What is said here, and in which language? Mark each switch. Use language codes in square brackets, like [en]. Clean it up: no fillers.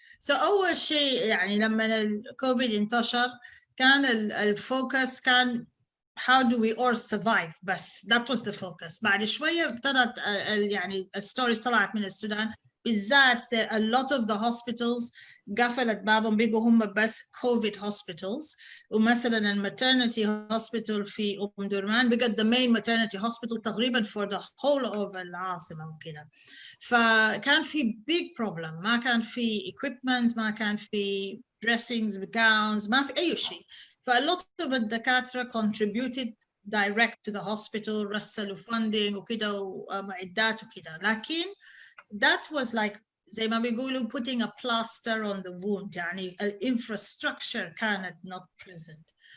[ar] اول شيء يعني لما الكوفيد انتشر كان الفوكس كان [en] how do we all survive [ar] بس، [en] that was the focus. [ar] بعد شويه ابتدت يعني الستوريز طلعت من السودان بالذات [en] a lot of the hospitals [ar] قفلت بابهم بقوا هم بس COVID hospitals. ومثلا الماترنتي hospital في أم درمان بقت the main maternity hospital تقريبا for the whole of العاصمة وكده. فكان في [en] big problem، [ar] ما كان في equipment، ما كان في dressings gowns، ما في أي شيء. فا lot of الدكاترة contributed direct to the hospital، رسلوا funding وكده ومعدات وكده. [en] لكن that was like [ar] زي ما بيقولوا [en] putting a plaster on the wound، يعني infrastructure كانت not present.